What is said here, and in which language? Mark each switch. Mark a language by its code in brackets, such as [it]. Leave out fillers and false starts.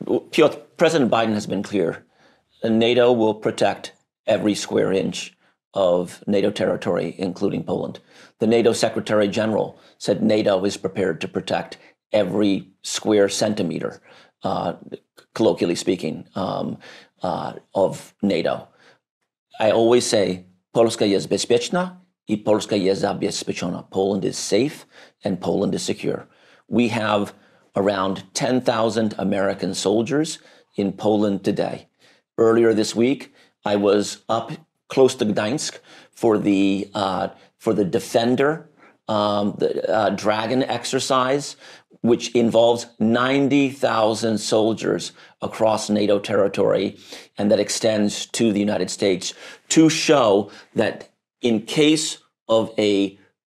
[en] Piotr, President Biden has been clear. NATO will protect every square inch of NATO territory, including Poland. The NATO Secretary General said NATO is prepared to protect every square centimeter, colloquially speaking, of NATO. I always say, [pl] Polska jest bezpieczna I Polska jest zabezpieczona. [en] Poland is safe and Poland is secure. We have around 10,000 American soldiers in Poland today. Earlier this week, I was up close to Gdańsk for the Defender, the Dragon exercise, which involves 90,000 soldiers across NATO territory, and that extends to the United States to show that in case of a